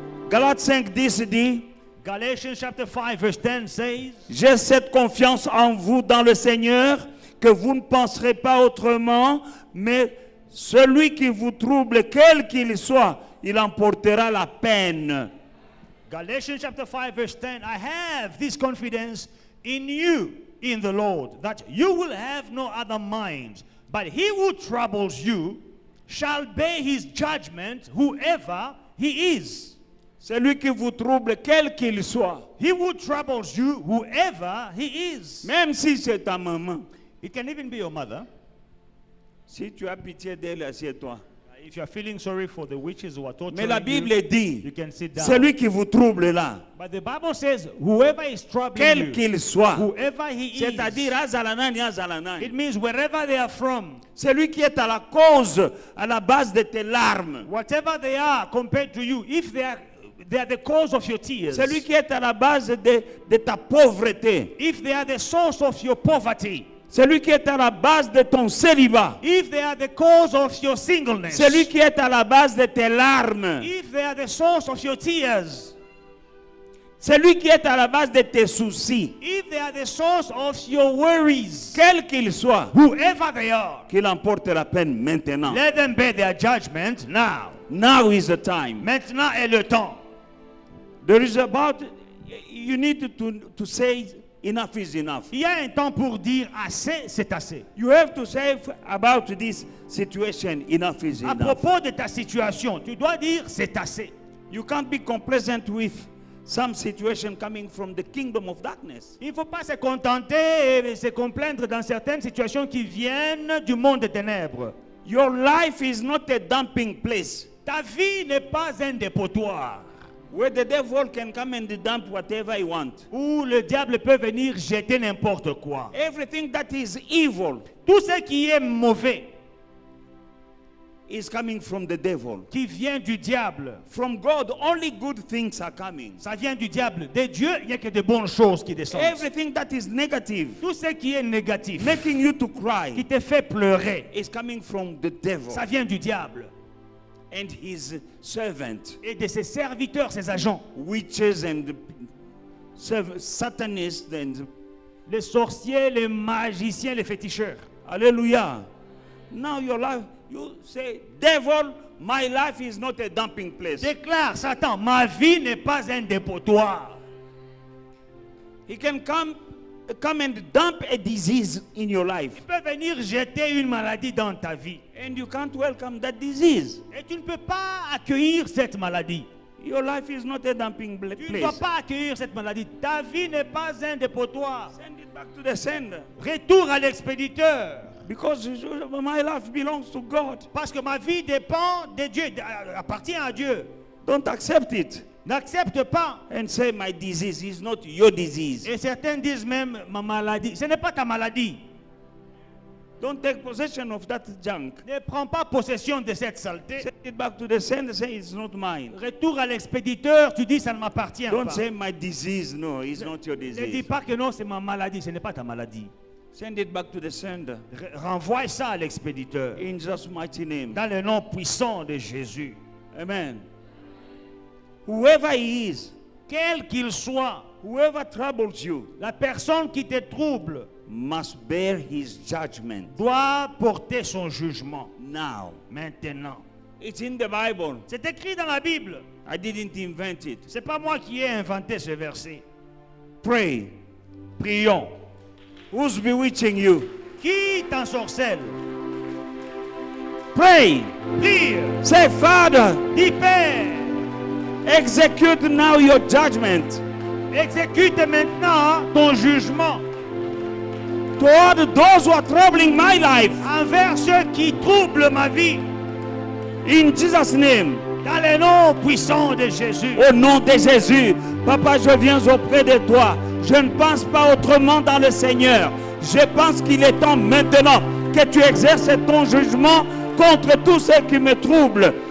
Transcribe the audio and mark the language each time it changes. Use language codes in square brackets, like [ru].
[fr] Galates 5, 10 dit, [en] Galatians chapter 5 verse 10 says, [fr] j'ai cette confiance en vous dans le Seigneur que vous ne penserez pas autrement, mais celui qui vous trouble, quel qu'il soit, il emportera la peine. [en] Galatians chapter 5 verse 10, I have this confidence in you, in the Lord, that you will have no other mind, but he who troubles you shall bear his judgment, whoever he is. [fr] Celui qui vous trouble, quel qu'il soit. [en] He who troubles you, whoever he is. [fr] Même si c'est ta maman. [en] It can even be your mother. [fr] Si tu as pitié d'elle, assieds-toi. [en] If you are feeling sorry for the witches who are torturing [fr] Mais la Bible [en] you, [fr] dit, [en] you can sit down. [fr] celui qui vous trouble là, [en] But the Bible says, whoever is troubling [fr] quel [en] you, [fr] qu'il soit, [en] whoever he is, [fr] c'est-à-dire Azalanani, Azalanani, [en] it means wherever they are from, [fr] celui qui est à la cause, à la base de tes larmes, [en] whatever they are compared to you, if they are the cause of your tears, [fr] celui qui est à la base de ta pauvreté, [en] if they are the source of your poverty, [fr] celui qui est à la base de ton célibat, [en] if they are the cause of your singleness, [fr] celui qui est à la base de tes larmes, [en] if they are the source of your tears, [fr] celui qui est à la base de tes soucis, [en] if they are the source of your worries, [fr] quel qu'il soit, [en] whoever they are, [fr] qu'il emporte la peine maintenant. [en] let them bear their judgment now. Now is the time. [fr] Maintenant est le temps. [en] There is about, you need to say enough is enough. [fr] Il y a un temps pour dire assez, c'est assez. [en] You have to say about this situation, enough is [fr] À [en] enough. [fr] propos de ta situation, tu dois dire c'est assez. [en] You can't be complacent with some situation coming from the kingdom of darkness. [fr] Il ne faut pas se contenter et se complaindre dans certaines situations qui viennent du monde des ténèbres. [en] Your life is not a dumping place [fr] Ta vie n'est pas un dépotoir [en] where the devil can come and dump whatever he wants. [fr] où le diable peut venir jeter n'importe quoi. [en] Everything that is evil [fr] Tout ce qui est mauvais, [en] is coming from the devil. [fr] qui vient du diable, [en] From God, only good things are coming. [fr] ça vient du diable. De Dieu, il n'y a que de bonnes choses qui descendent. [en] Everything that is negative, [fr] Tout ce qui est négatif, [en] making you to [fr] qui [en] cry, [fr] te fait pleurer, [en] is coming from the devil [fr] ça vient du diable [en] and his servant, [fr] et de ses serviteurs, ses agents, [en] witches and satanists and [fr] les sorciers, les magiciens, les féticheurs. [en] hallelujah. Now your life, you say, devil, my life is not a dumping place. [fr] Déclare Satan, ma vie n'est pas un dépotoir. [en] He can come and dump a disease in your life, [fr] Il peut venir jeter une maladie dans ta vie [en] and you can't welcome that disease. [fr] et tu ne peux pas accueillir cette maladie. [en] Your life is not a dumping [fr] Tu ne dois [en] place. [fr] pas accueillir cette maladie. Ta vie n'est pas un dépotoir. [en] Send it back to the sender, [fr] Retour à l'expéditeur. [en] because my life belongs to God. [fr] Parce que ma vie dépend de Dieu, appartient à Dieu. [en] Don't accept it [fr] N'accepte pas. [en] and say my disease is not your disease. [fr] Et certains disent même ma maladie. Ce n'est pas ta maladie. [en] Don't take possession of that junk. [fr] Ne prends pas possession de cette saleté. [en] Send it back to the sender, say it's not mine. [fr] Retour à l'expéditeur, tu dis ça ne m'appartient [en] Don't [fr] pas. [en] say my disease, no, it's not your [fr] Ne dis [en] disease. [fr] pas que non, c'est ma maladie. Ce n'est pas ta maladie. [en] Send it back to the sender. [fr] Renvoie ça à l'expéditeur. [en] In Jesus' mighty name. [fr] Dans le nom puissant de Jésus. [en] Amen. Whoever he is, [fr] Quel qu'il soit, [en] whoever troubles you, [fr] la personne qui te trouble, [en] must bear his judgment [fr] doit porter son jugement [en] now. [fr] maintenant. [en] It's in the Bible. [fr] C'est écrit dans la Bible. [en] I didn't invent it. [fr] C'est pas moi qui ai inventé ce verset. [en] Pray. [fr] Prions. [en] Who's bewitching you? [fr] Qui t'ensorcelle? [en] Pray. [fr] Prie. [en] Say, Father, [fr] Dis Père, [en] execute now your judgment [fr] exécute maintenant ton jugement [en] toward those who are troubling my life. [fr] envers ceux qui troublent ma vie. In Jesus' name. Dans le nom puissant de Jésus. Au nom de Jésus, Papa, je viens auprès de toi. Je ne pense pas autrement dans le Seigneur. Je pense qu'il est temps maintenant que tu exerces ton jugement contre tous ceux qui me troublent.